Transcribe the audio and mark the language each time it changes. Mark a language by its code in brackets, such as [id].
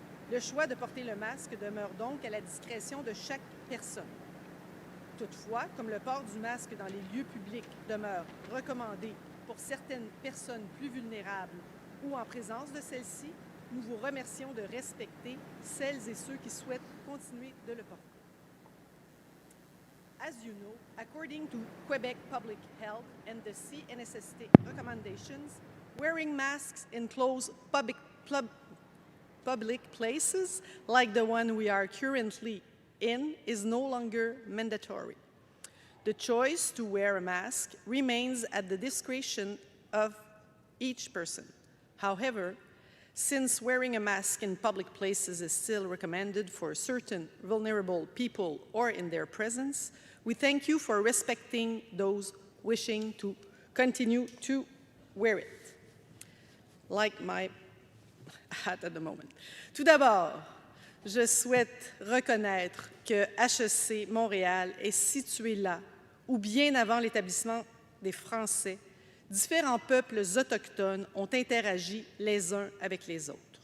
[fr] Le choix de porter le masque demeure donc à la discrétion de chaque personne. Toutefois, comme le port du masque dans les lieux publics demeure recommandé pour certaines personnes plus vulnérables ou en présence de celles-ci, nous vous remercions de respecter celles et ceux qui souhaitent continuer de le porter. [en] As you know, according to Quebec Public Health and the CNSST recommendations, wearing masks in closed public places, like the one we are currently in, is no longer mandatory. The choice to wear a mask remains at the discretion of each person. However, since wearing a mask in public places is still recommended for certain vulnerable people or in their presence, we thank you for respecting those wishing to continue to wear it. Like my hat at the moment. [fr] Tout d'abord, je souhaite reconnaître que HEC Montréal est situé là où, bien avant l'établissement des Français, différents peuples autochtones ont interagi les uns avec les autres.